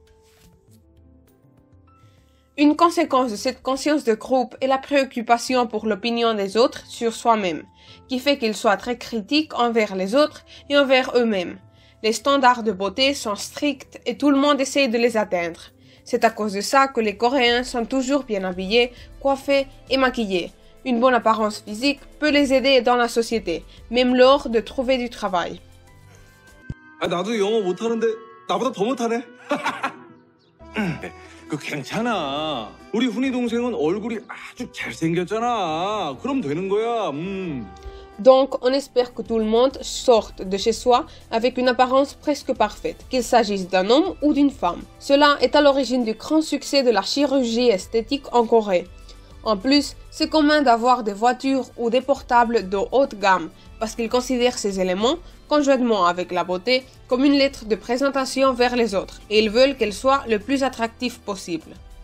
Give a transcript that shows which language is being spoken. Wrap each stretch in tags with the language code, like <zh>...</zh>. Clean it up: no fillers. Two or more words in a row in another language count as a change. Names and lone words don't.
<fr>Une conséquence de cette conscience de groupe est la préoccupation pour l'opinion des autres sur soi-même, qui fait qu'ils soient très critiques envers les autres et envers eux-mêmes. Les standards de beauté sont stricts et tout le monde essaye de les atteindre. C'est à cause de ça que les Coréens sont toujours bien habillés, coiffés et maquillés. Une bonne apparence physique peut les aider dans la société, même lors de trouver du travail.</fr> <ko>나도 영어 못하는데 나보다 더 못하네. 그 괜찮아. 우리 훈이 동생은 얼굴이 아주 잘생겼잖아. 그럼 되는 거야.</ko> <fr>Donc, on espère que tout le monde sorte de chez soi avec une apparence presque parfaite, qu'il s'agisse d'un homme ou d'une femme. Cela est à l'origine du grand succès de la chirurgie esthétique en Corée. En plus, c'est commun d'avoir des voitures ou des portables de haute gamme, parce qu'ils considèrent ces éléments, conjointement avec la beauté, comme une lettre de présentation vers les autres, et ils veulent qu'elle soit le plus attractive possible.</fr>